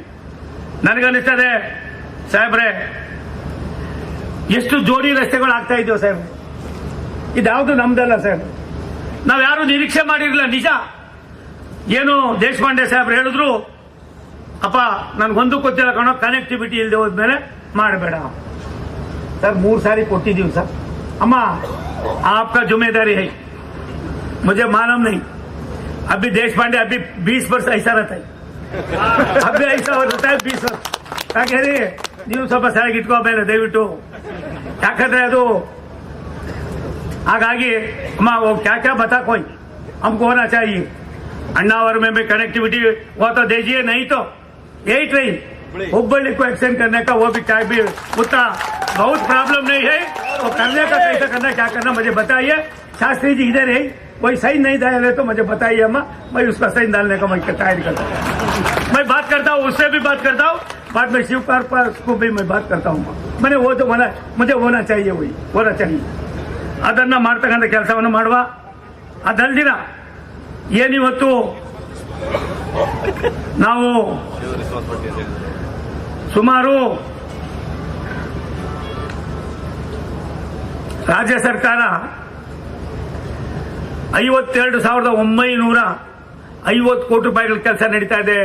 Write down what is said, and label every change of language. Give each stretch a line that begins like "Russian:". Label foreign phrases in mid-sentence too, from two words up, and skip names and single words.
Kannada: ನನಗನ್ನಿಸ್ತದೆ ಸಾಹೇಬ್ರೆ, ಎಷ್ಟು ಜೋಡಿ ರಸ್ತೆಗಳು ಆಗ್ತಾ ಇದೆಯೋ ಸಾಹೇಬ್, ಇದ್ಯಾವುದು ನಮ್ದಲ್ಲ ಸಾಹೇಬ್, ನಾವ್ ಯಾರು ನಿರೀಕ್ಷೆ ಮಾಡಿರಲಿಲ್ಲ. ನಿಜ ಏನು ದೇಶಪಾಂಡೆ ಸಾಹೇಬ್ರು ಹೇಳಿದ್ರು, ಅಪ್ಪ ನನ್ಗೊಂದು ಗೊತ್ತಿಲ್ಲ ಕಣೋ, ಕನೆಕ್ಟಿವಿಟಿ ಇಲ್ಲದೆ ಹೋದ್ಮೇಲೆ ಮಾಡಬೇಡ ಸರ್. 3 ಸಾರಿ ಕೊಟ್ಟಿದ್ದೀವಿ ಸರ್.
Hindi: ಅಮ್ಮ आपका जिम्मेदारी है, मुझे मालूम नहीं, अभी देशपांडे अभी 20 वर्ष ऐसा रहता है, अभी ऐसा रहता है 20 वर्ष.
Kannada: ಯಾಕೆ ರೀ ನೀವು ಸ್ವಲ್ಪ ಸರಿಯಾಗಿ ಇಟ್ಕೋಬೇಡ ದಯವಿಟ್ಟು, ಯಾಕಂದ್ರೆ ಅದು ಹಾಗಾಗಿ ಅಮ್ಮ
Hindi: वो क्या क्या बता कोई हमको होना चाहिए. अन्नावर में भी कनेक्टिविटी वो तो दीजिए, नहीं तो यही ट्रेन हुब्बಳ್ಳಿ को एक्सटेंड करने का वो भी क्या भी उतना बहुत प्रॉब्लम नहीं है. वो करने का कैसा करना, क्या करना मुझे बताइए. शास्त्री जी इधर है, कोई सही नहीं डाल रहे तो मुझे बताइए अम्मा, मैं उसका सही डालने का मैं तैयारी करता हूँ. मैं बात करता हूँ, उससे भी बात करता हूँ, बाद में शिवकुमार को भी मैं बात करता हूँ. मैंने वो तो मुझे होना चाहिए, वही होना चाहिए.
Kannada: ಅದನ್ನ ಮಾಡ್ತಕ್ಕಂಥ ಕೆಲಸವನ್ನು ಮಾಡುವ. ಅದಲ್ದಿನ ಏನಿವತ್ತು ನಾವು ಸುಮಾರು ರಾಜ್ಯ ಸರ್ಕಾರ 52,950 ಕೋಟಿ ರೂಪಾಯಿಗಳ ಕೆಲಸ ನಡೀತಾ ಇದೆ.